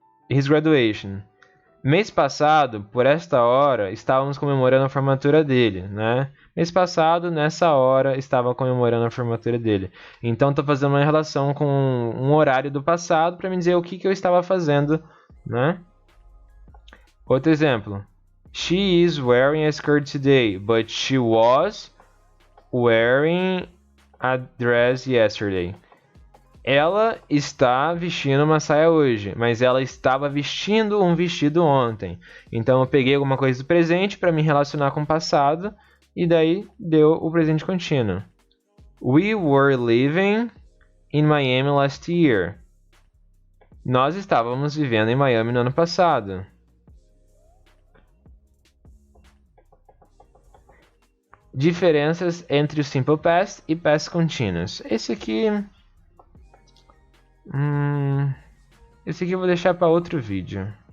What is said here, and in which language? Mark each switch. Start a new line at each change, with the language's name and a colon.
English: His graduation.
Portuguese: Mês passado, por esta hora, estávamos comemorando a formatura dele, né? Mês passado, nessa hora, estava comemorando a formatura dele. Então, estou fazendo uma relação com um horário do passado para me dizer o que eu estava fazendo, né? Outro exemplo.
English: She is wearing a skirt today, but she was wearing a dress yesterday.
Portuguese: Ela está vestindo uma saia hoje, mas ela estava vestindo um vestido ontem. Então eu peguei alguma coisa do presente para me relacionar com o passado e daí deu o presente contínuo.
English: We were living in Miami last year.
Portuguese: Nós estávamos vivendo em Miami no ano passado. Diferenças entre o Simple Past e Past Continuous. Esse aqui eu vou deixar para outro vídeo.